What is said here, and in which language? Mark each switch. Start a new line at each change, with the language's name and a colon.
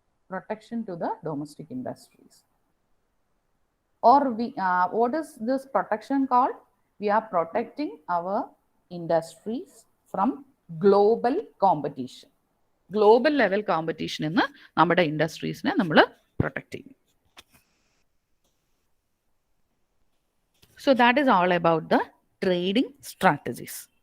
English: Protection to the domestic industries. Or we, what is this protection called? We are protecting our industries from global competition. Global level competition in
Malayalam: നമ്മുടെ ഇൻഡസ്ട്രീസിനെ നമ്മൾ protect ചെയ്യും.
English: So that is all about the trading strategies.